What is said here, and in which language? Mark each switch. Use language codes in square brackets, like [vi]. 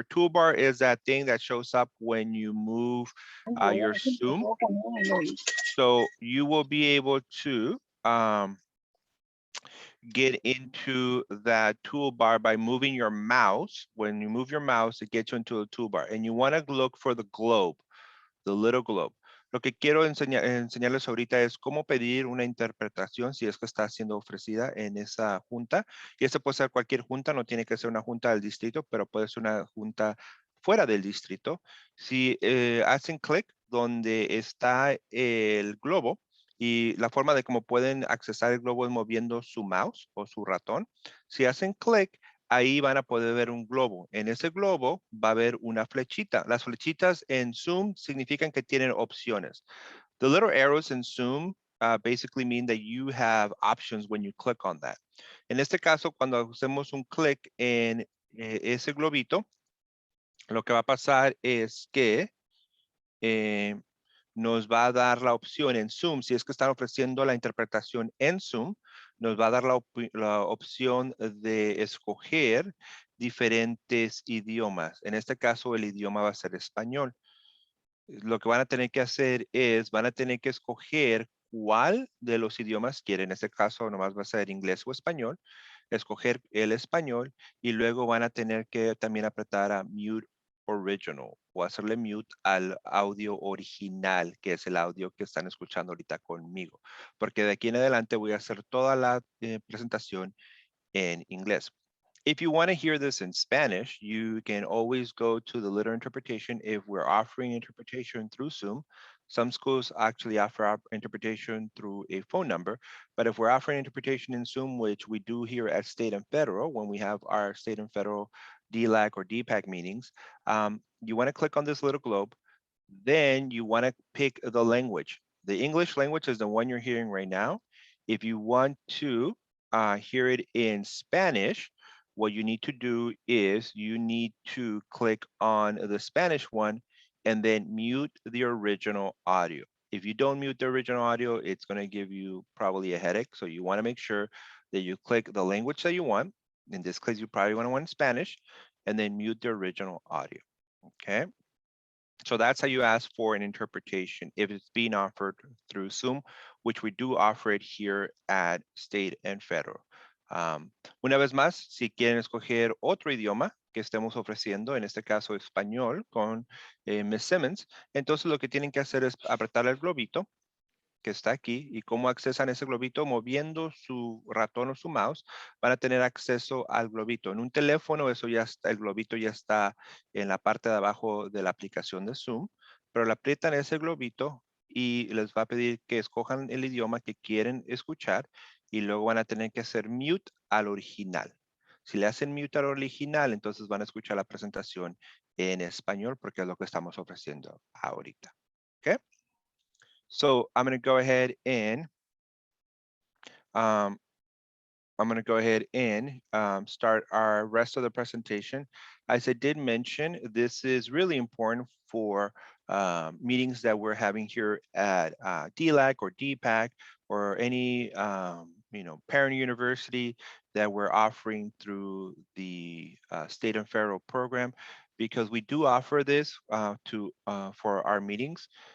[en] Your toolbar is that thing that shows up when you move your Zoom. So you will be able to get into that toolbar by moving your mouse. When you move your mouse, it gets you into a toolbar. And you want to look for the globe. The little globe. [es] Lo que quiero enseñarles ahorita es cómo pedir una interpretación si es que está siendo ofrecida en esa junta. Y esta puede ser cualquier junta, no tiene que ser una junta del distrito, pero puede ser una junta fuera del distrito. Si hacen clic donde está el globo y la forma de cómo pueden accesar el globo es moviendo su mouse o su ratón. Si hacen clic, ahí van a poder ver un globo. En ese globo va a haber una flechita. Las flechitas en Zoom significan que tienen opciones. [en] The little arrows in Zoom basically mean that you have options when you click on that. [es] En este caso, cuando hacemos un clic en ese globito, lo que va a pasar es que nos va a dar la opción en Zoom, si es que están ofreciendo la interpretación en Zoom, nos va a dar la opción de escoger diferentes idiomas. En este caso, el idioma va a ser español. Lo que van a tener que hacer es, van a tener que escoger cuál de los idiomas quieren. En este caso, nomás va a ser inglés o español. Escoger el español y luego van a tener que también apretar a mute original o hacerle mute al audio original, que es el audio que están escuchando ahorita conmigo, porque de aquí en adelante voy a hacer toda la presentación en inglés. [en] If you want to hear this in Spanish, you can always go to the little interpretation if we're offering interpretation through Zoom. Some schools actually offer interpretation through a phone number, but if we're offering interpretation in Zoom, which we do here at State and Federal, when we have our State and Federal DLAC or DPAC meetings, you want to click on this little globe. Then you want to pick the language. The English language is the one you're hearing right now. If you want to hear it in Spanish, what you need to do is you need to click on the Spanish one and then mute the original audio. If you don't mute the original audio, it's going to give you probably a headache. So you want to make sure that you click the language that you want. In this case, you probably want to want Spanish, and then mute the original audio. Okay. So that's how you ask for an interpretation if it's being offered through Zoom, which we do offer it here at State and Federal. [es] Una vez más, si quieren escoger otro idioma que estemos ofreciendo, en este caso español con Ms. Simmons, entonces lo que tienen que hacer es apretar el globito que está aquí y cómo accesan ese globito moviendo su ratón o su mouse van a tener acceso al globito. En un teléfono eso ya está, el globito ya está en la parte de abajo de la aplicación de Zoom, pero le aprietan ese globito y les va a pedir que escojan el idioma que quieren escuchar y luego van a tener que hacer mute al original. Si le hacen mute al original, entonces van a escuchar la presentación en español porque es lo que estamos ofreciendo ahorita. ¿Ok? [en] So I'm going to go ahead and start our rest of the presentation. As I did mention, this is really important for meetings that we're having here at DLAC or DPAC or any parent university that we're offering through the state and federal program, because we do offer this for our meetings.